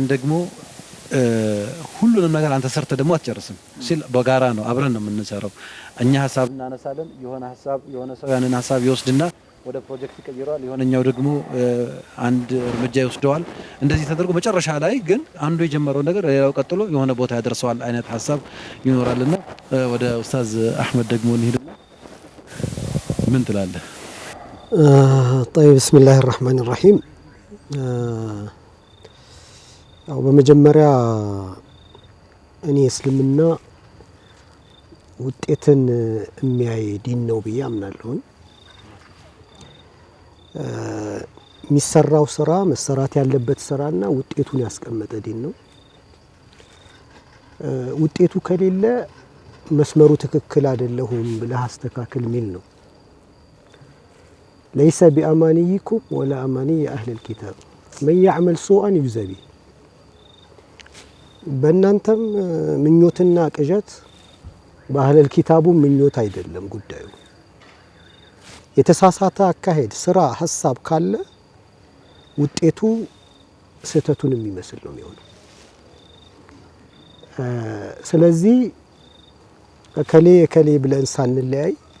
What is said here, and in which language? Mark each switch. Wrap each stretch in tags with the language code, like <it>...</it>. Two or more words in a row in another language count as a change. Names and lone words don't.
<am>ደግሞ ሁሉንም ነገር አንተ ሰርተ ደግሞ አትጨርስም ሲል በጋራ ነው አብረን ነው የምንሰራው። እኛ ሐሳብ እናነሳለን፣ የሆነ ሰው ያንን ሐሳብ ይወስድና ወደ ፕሮጀክት ይቀይራል፣ የሆነኛው ደግሞ አንድ እርምጃ ይወስደዋል። እንደዚህ ተደርጎ መጨረሻ ላይ ግን አንዱ የጀመረው ነገር ሌላው ቀጥሎ የሆነ ቦታ ያደርሰዋል አይነት ሐሳብ ይኖራልና ወደ ኡስታዝ አህመድ ደግሞ እንሄድና ምን ትላለህ?</am> <ar>طيب بسم الله الرحمن الرحيم</ar> <am>ያው በመጀመሪያ እኔ እስልምና ውጤትን የሚያይ ዲን ነው ብዬ አምናለሁ። የሚሰራው ስራ መሰራት ያለበት ስራና ውጤቱን ያስቀመጠ ዲን ነው። ውጤቱ ከሌለ መስመሩ ትክክል አይደለም ብለህ አስተካክል ሚል ነው።</am> <ar>ليس بأمانيكم ولا أماني أهل الكتاب من يعمل سوءا يجزى به</ar> <am>በእናንተም ምኞትና ቅዠት በአህለል ኪታቡ ምኞት አይደለም ጉዳዩ። የተሳሳተ አካሄድ፣ ስራ፣ ሐሳብ ካለ ውጤቱ ስህተቱን የሚመስል ነው የሚሆነው። ስለዚህ እከሌ ብለን ሳንለያይ</am>